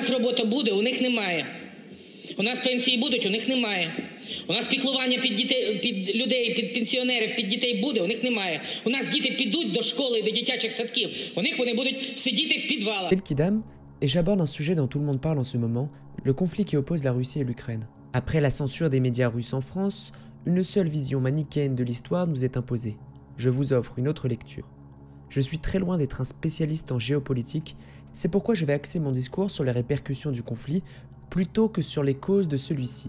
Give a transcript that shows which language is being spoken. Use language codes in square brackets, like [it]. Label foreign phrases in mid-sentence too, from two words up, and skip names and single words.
[uk] робота буде, у них немає. У нас пенсії будуть, у них немає. У нас піклування під дітей, під людей, під пенсіонерів, під дітей буде, у них немає. У нас діти підуть до школи, до дитячих садків, у них вони будуть сидіти в підвалах. [fr] C'est le Kidam, et j'aborde un sujet dont tout le monde parle en ce moment, le conflit qui oppose la Russie et l'Ukraine. Après la censure des médias russes en France, une seule vision manichéenne de l'histoire nous est imposée. Je vous offre une autre lecture. Je suis très loin d'être un spécialiste en géopolitique, c'est pourquoi je vais axer mon discours sur les répercussions du conflit plutôt que sur les causes de celui-ci.